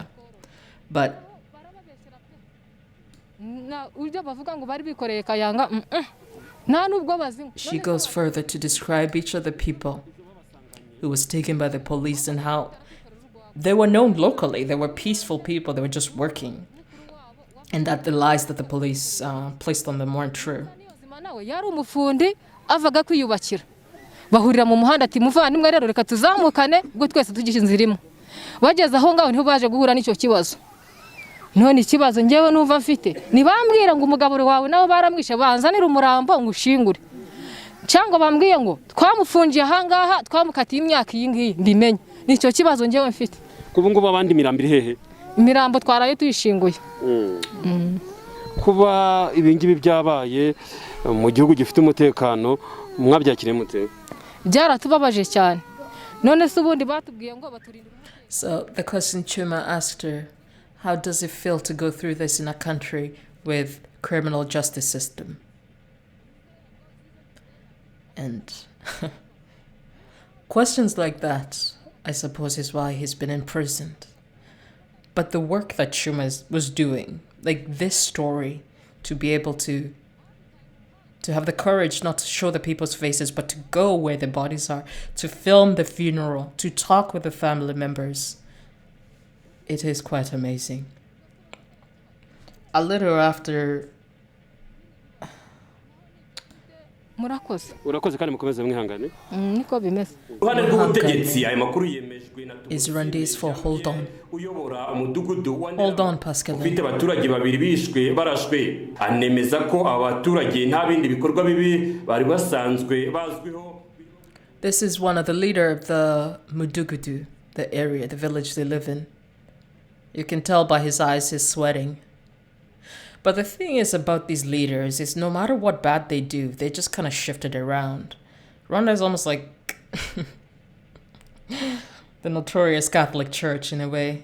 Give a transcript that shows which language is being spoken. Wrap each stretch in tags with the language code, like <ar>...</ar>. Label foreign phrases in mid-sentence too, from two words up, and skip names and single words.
<en>But she goes further to describe each of the people who was taken by the police and how they were known locally. They were peaceful people. They were just working. And that the lies that the police placed on them weren't true.</en> <rw>Yari umufundi avaga kwiyubakira bahurira mu muhanda ati muvandimwe rero reka tuzamukane ubwo twese tugisha inzirimo bageze aho ngaho niho baje guhura n'icyo kibazo none ikibazo ngewe numva mfite nibambwira ngo umugabo wawe nawe baramwishe banzanira umurambo ngo ushingure cyangwa bambwiye ngo twamufungiye ahangaha twamukatiye imyaka iyi ngiyi mbimenye nicyo kibazo ngewe mfite kubu ngo babandi mirambiri hehe imirambo twaraye tuyishinguye kuba ibingibi byabaye mu gihugu gifite umutekano mwabyakire mute byaratubabaje cyane none se ubundi batubwiye ngo baturinde.</rw> <en>So the question Cyuma asked her, how does it feel to go through this in a country with criminal justice system? And questions like that, I suppose, is why he's been imprisoned. But the work that Cyuma was doing, like this story, to be able to have the courage not to show the people's faces, but to go where the bodies are, to film the funeral, to talk with the family members, it is quite amazing. A little after...</en> <rw>urakoze kandi mukomeze mwihangane niko bimeze uruhande rw'ubutegetsi aya makuru yemejwe na</rw> <en>is Rwandaise for hold on.</en> <rw>uyobora umudugudu</rw> <en>Hold on, Pascal.</en> <rw>ufite abaturage babiri bishwe barashwe anemeza ko abaturage nta bindi bikorwa bibi bari basanzwe bazwiho.</rw> <en>This is one of the leader of the Mudugudu, the area, the village they live in. You can tell by his eyes he's sweating. But the thing is about these leaders is no matter what bad they do, they just kind of shift it around. Rwanda is almost like the notorious Catholic Church in a way.</en>